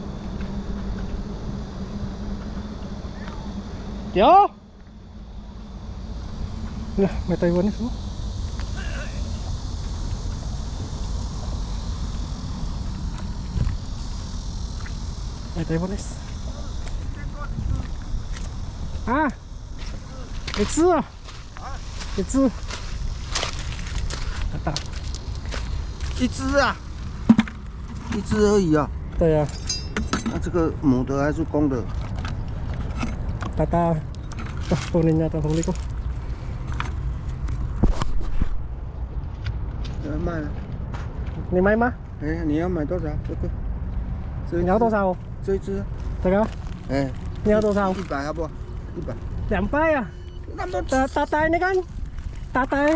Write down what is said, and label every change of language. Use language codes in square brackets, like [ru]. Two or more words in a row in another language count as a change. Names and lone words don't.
[tl] Yo! May Taiwanese May Taiwanese. [zh] 一只一只啊，一只而已啊。对呀，那这个母的还是公的？ [tl] Tata, kunin niya ito, huli ko. [zh] 卖了。你买吗？哎，你要买多少？这个。你要多少？这一只。这个？哎。你要多少？100好不好？100。 200啊？那么 Tatay你看，Tatay。